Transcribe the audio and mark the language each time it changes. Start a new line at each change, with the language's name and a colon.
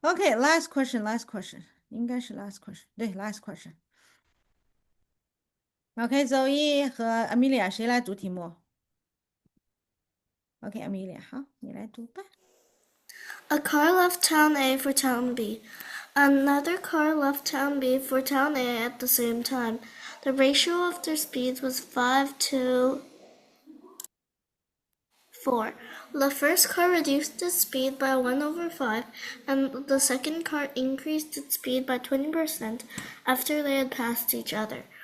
English: Okay, last question, last question.
Chinese: 应该是
English: last question. 对 last question.
Chinese: Okay, Zoe 和 Amelia 谁来读题目？Okay, Amelia, 好，你来读吧。
English: A car left town A for town B. Another car left town B for town A at the same time. The ratio of their speeds was 5 to 4. The first car reduced its speed by 1 over 5, and the second car increased its speed by 20% after they had passed each other.